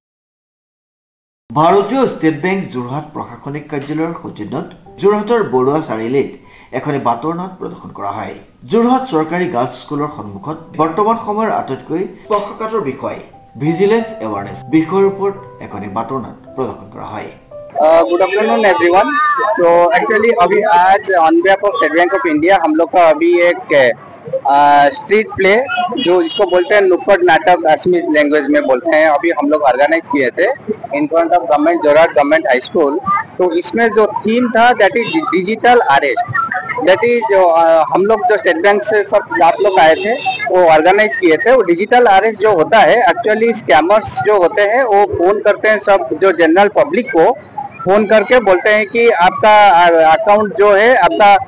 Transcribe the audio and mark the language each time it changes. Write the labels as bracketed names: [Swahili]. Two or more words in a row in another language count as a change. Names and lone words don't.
[Assamese] ভাৰতীয় ষ্টেট বেংক যোৰহাট প্ৰশাসনিক কাৰ্যালয়ৰ সৌজন্যত যোৰহাটৰ বৰুৱা চাৰিআলিত এখনি বাতৰনাট প্ৰদৰ্শন কৰা হয় যোৰহাট চৰকাৰী গাৰ্লছ স্কুলৰ সন্মুখত বৰ্তমান সময়ৰ আটাইতকৈ স্পৰ্শকাতৰ বিষয় [English] Vigilance awareness [Assamese] বিষয়ৰ ওপৰত এখনি বাতৰনাট প্ৰদৰ্শন কৰা হয় [English] Good afternoon everyone [Hindi] तो एक्चुअली अभी आज [English] on behalf of State Bank of India [Hindi] हम लोग का अभी एक [English] street play [Hindi] जो इसको बोलते हैं नुक्कड़ नाटक असमी लैंग्वेज में बोलते हैं अभी हम लोग ऑर्गेनाइज किए थे [English] in front of Government Jorhat Government High School [Hindi] तो इसमें जो थीम था [English] that is digital arrest that is [Hindi] जो हम लोग जो स्टेट बैंक से सब आप लोग आए थे वो ऑर्गेनाइज किए थे वो [English] digital arrest [Hindi] जो होता है [English] actually scammers [Hindi] जो होते हैं वो फोन करते हैं सब जो [English] general public [Hindi] को फोन करके बोलते हैं कि आपका अकाउंट जो है आपका